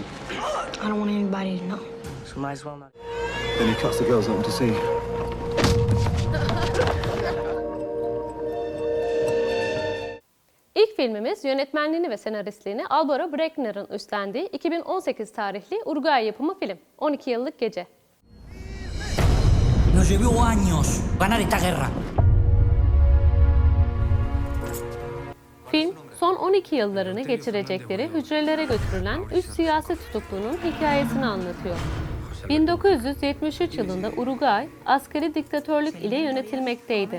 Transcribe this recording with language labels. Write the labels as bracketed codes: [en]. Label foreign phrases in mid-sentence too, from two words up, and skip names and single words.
[en] I don't want anybody to know. So might as well not. Then he cuts the girls open to see. [tr] İlk filmimiz yönetmenliğini ve senaristliğini Alvaro Bregner'ın üstlendiği 2018 tarihli Uruguay yapımı film 12 Yıllık Gece. [es] Nos llevó años ganar esta guerra. [tr] Film, son 12 yıllarını geçirecekleri hücrelere götürülen 3 siyasi tutuklunun hikayesini anlatıyor. 1973 yılında Uruguay, askeri diktatörlük ile yönetilmekteydi.